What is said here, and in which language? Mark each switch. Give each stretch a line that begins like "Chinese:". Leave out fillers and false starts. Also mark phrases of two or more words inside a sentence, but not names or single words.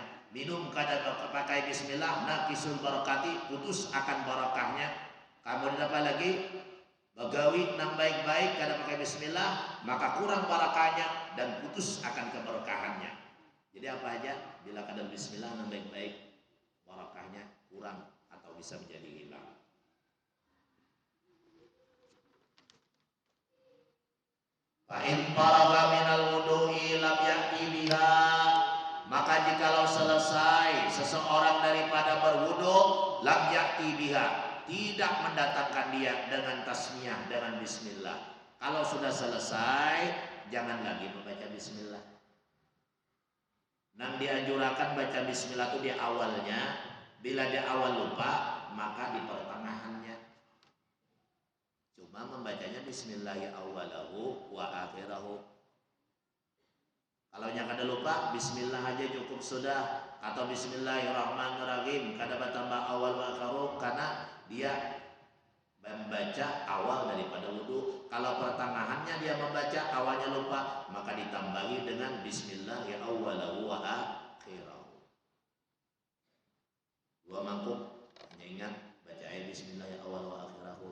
Banjar: Minum kada pakai bismillah,
Arabic: ناقص البركة,
Banjar: putus akan barakahnya. Kamu dapat lagi bagawi nang baik-baik kada pakai bismillah, maka kurang barakahnya dan putus akan keberkahannya. Jadi apa aja bila kada bismillah nang baik-baik, barakahnya kurang atau bisa menjadi hilang.
Arabic: فإن فرغ من الوضوء لم يأت بها,
Indonesian: maka jikalau selesai seseorang daripada berwudu,
Arabic: لم يأت بها,
Indonesian: tidak mendatangkan dia dengan tasmiyah, dengan bismillah. Kalau sudah selesai, jangan lagi membaca bismillah.
Banjar: Nang dianjurkan baca bismillah itu di awalnya.
Indonesian: Bila di awal lupa, maka di pertengahannya. Cuma membacanya
Arabic: بسم الله يا أوله وآخره.
Banjar: Kalau yang kada lupa, bismillah aja cukup sudah. Atau bismillahirrahmanirrahim, kada tambah awal wa akhiru,
Indonesian: karena dia membaca awal daripada wudu. Kalau pertengahannya dia membaca, awalnya lupa, maka ditambahi dengan
Arabic: بسم الله يا أوله وآخره.
Indonesian: 2 mangkuk hanya ingat baca ayat
Arabic: بسم الله يا أوله وآخره.